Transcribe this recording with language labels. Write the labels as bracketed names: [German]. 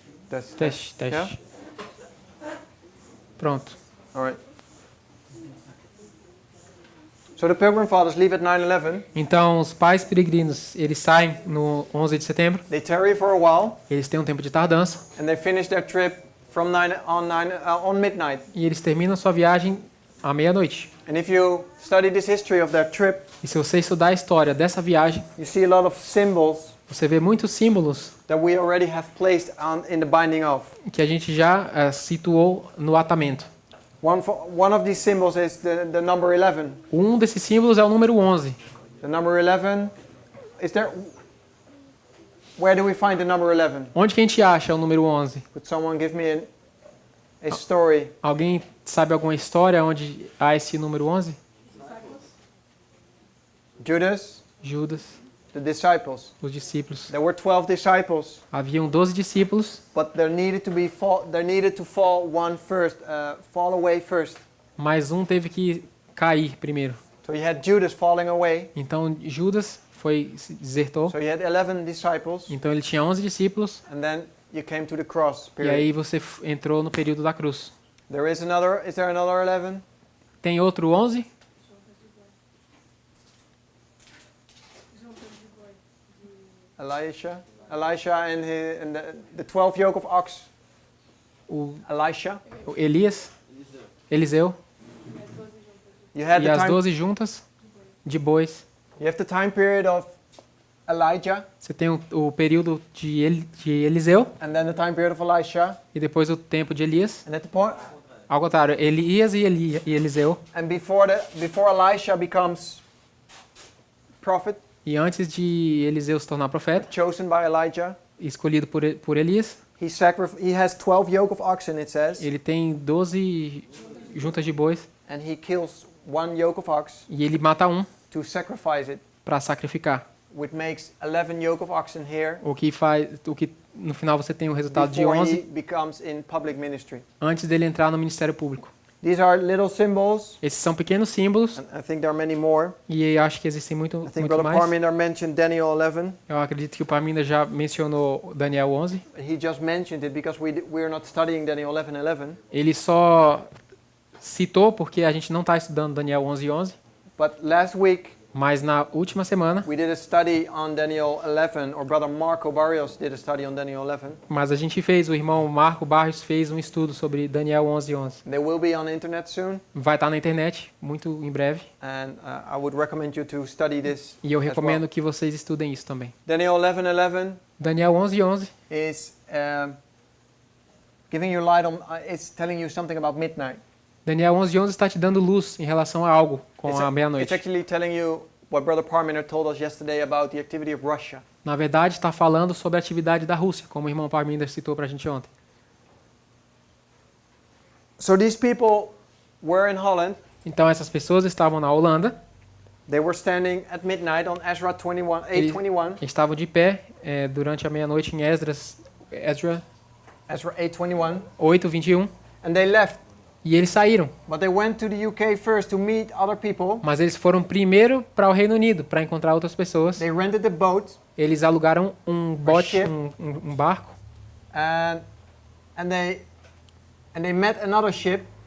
[Portuguese] Teste, teste. [English] Yeah? [Portuguese] Pronto. [English] All right. So the Pilgrim Fathers leave at 9/11. [Portuguese] Então, os pais peregrinos, eles saem no 11 de setembro, [English] They tarry for a while, [Portuguese] eles têm um tempo de tardança, [English] and they finish their trip from on midnight. [Portuguese] e eles terminam sua viagem à meia-noite. [English] And if you study this history of their trip, [Portuguese] E se você estudar a história dessa viagem, [English] you see a lot of symbols [Portuguese] você vê muitos símbolos [English] that we already have placed in the binding of. [Portuguese] que a gente já situou no atamento. [English] One of these symbols is the number 11. [Portuguese] Um desses símbolos é o número 11. [English] The number 11, is there, where do we find the number 11? [Portuguese] Onde que a gente acha o número 11? [English] Could someone give me a story? [Portuguese] Alguém sabe alguma história onde há esse número 11? [English] Judas, [Portuguese] Judas, [English] the disciples. [Portuguese] os discípulos. [English] There were 12 disciples, [Portuguese] Haviam 12 discípulos, [English] but there needed to fall one first, fall away first. [Portuguese] mas um teve que cair primeiro. [English] So you had Judas falling away. [Portuguese] Então Judas desertou. [English] So you had 11 disciples, [Portuguese] Então ele tinha 11 discípulos, [English] and then you came to the cross. [Portuguese] e aí [English] Period. [Portuguese] você entrou no período da cruz. [English] Is there another 11? [Portuguese] Tem outro 11? [English] Elisha and the 12 yoke of ox. [Portuguese] O [English] Elisha. [Portuguese] Elias, Eliseu, [English] You had [Portuguese] e [English] the [Portuguese] as [English] time. [Portuguese] 12 juntas de bois. [English] You have the time period of Elijah, [Portuguese] Você tem o período de Eliseu, [English] and then the time period of Elisha, [Portuguese] e depois o tempo de Elias. [English] and at the point, [Portuguese] Ao contrário, Elias e Eliseu. [English] and before Elisha becomes prophet, [Portuguese] E antes de Eliseu se tornar profeta, [English] chosen by Elijah, [Portuguese] escolhido por Elias, [English] he has 12 yoke of oxen, it says, [Portuguese] ele tem 12 juntas de bois, [English] and he kills one yoke of ox [Portuguese] e ele mata um [English] to sacrifice it, [Portuguese] para sacrificar. [English] which makes 11 yoke of oxen here [Portuguese] O que no final você tem o resultado de [English] before he [Portuguese] 11 [English] becomes in public ministry. [Portuguese] antes dele entrar no ministério público. [English] These are little symbols, [Portuguese] Esses são pequenos símbolos, [English] and I think there are many more. [Portuguese] e eu acho que existem [English] I [Portuguese] muito [English] think Brother [Portuguese] mais. [English] Parminder mentioned Daniel 11. [Portuguese] Eu acredito que o Parminda já mencionou Daniel 11. [English] He just mentioned it because we're not studying Daniel 11:11. [Portuguese] Ele só citou porque a gente não está estudando Daniel 11:11, [English] But last week [Portuguese] Mas na última semana, [English] we did a study on Daniel 11, or Brother Marco Barrios did a study on Daniel 11. [Portuguese] mas a gente fez, o irmão Marco Barros fez um estudo sobre Daniel 11:11. [English] They will be on the internet soon, [Portuguese] Vai estar na internet muito em breve, [English] and I would recommend you to study this [Portuguese] e eu [English] as [Portuguese] recomendo [English] well. [Portuguese] que vocês estudem isso também. [English] Daniel 11:11 [Portuguese] Daniel 11:11 [English] is giving you light on, it's telling you something about midnight. [Portuguese] Daniel 11:11 está te dando luz em relação a algo com [English] It's, [Portuguese] a [English] it's [Portuguese] meia-noite. [English] actually telling you what Brother Parmenter told us yesterday about the activity of Russia. [Portuguese] Na verdade, está falando sobre a atividade da Rússia, como o irmão Parminder citou para a gente ontem. [English] So these people were in Holland. [Portuguese] Então, essas pessoas estavam na Holanda, [English] They were standing at midnight on Ezra 21, 8:21. [Portuguese] estavam de pé durante a meia-noite em Ezra [English] Ezra 8:21. [Portuguese] 8:21, [English] And they left. [Portuguese] e eles saíram. [English] But they went to the UK first to meet other people. [Portuguese] Mas eles foram primeiro para o Reino Unido, para encontrar outras pessoas. [English] They rented a boat [Portuguese] Eles alugaram um bote, [English] ship. [Portuguese] um barco, [English] and they met another ship